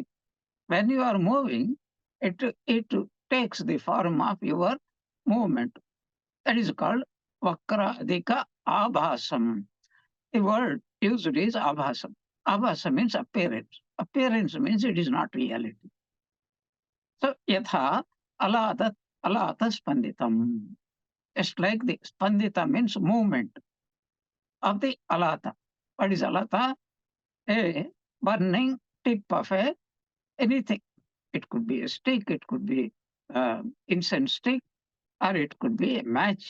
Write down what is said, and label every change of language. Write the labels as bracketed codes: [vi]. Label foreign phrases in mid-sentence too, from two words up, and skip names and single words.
[en] When you are moving, it takes the form of your movement. That is called [sa] Vakradika Abhasam. [en] The word used is Abhasam. Abhasa means appearance. Appearance means it is not reality. So, [sa] yatha alata spanditam. [en] Just like the spandita means movement of the alata. What is alata? A burning tip of anything. It could be a stick, it could be incense stick, or it could be a match.